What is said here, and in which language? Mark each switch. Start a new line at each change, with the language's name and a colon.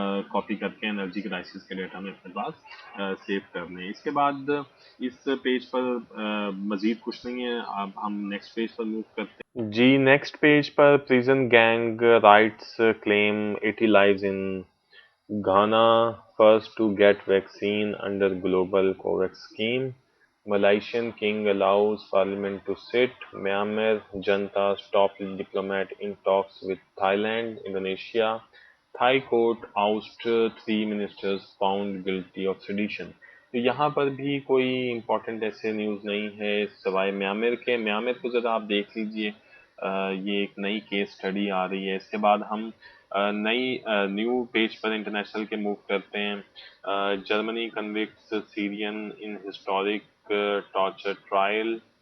Urdu: Copy کر کے energy crisis کے ڈیٹا میں اپنے پاس سیو کر لیں۔ اس کے بعد اس پیج پر مزید کچھ نہیں ہے، اب ہم نیکسٹ پیج پر موو کرتے ہیں۔ جی next page per
English: Prison gang riots claim 80 lives in Ghana, first to get vaccine under global COVAX scheme. Malaysian king allows parliament to sit. Myanmar junta stopped diplomat in talks with Thailand. Indonesia. Thai court oust 3 ministers found guilty of sedition.
Urdu: تو یہاں پر بھی کوئی important ایسے news نہیں ہے سوائے میامر کے۔ میامر کو ذرا آپ دیکھ لیجئے، یہ ایک نئی کیس اسٹڈی آ رہی ہے۔ اس کے بعد ہم نئی نیو پیج پر انٹرنیشنل کے موو کرتے ہیں۔
English: Germany convicts Syrian in historic torture trial.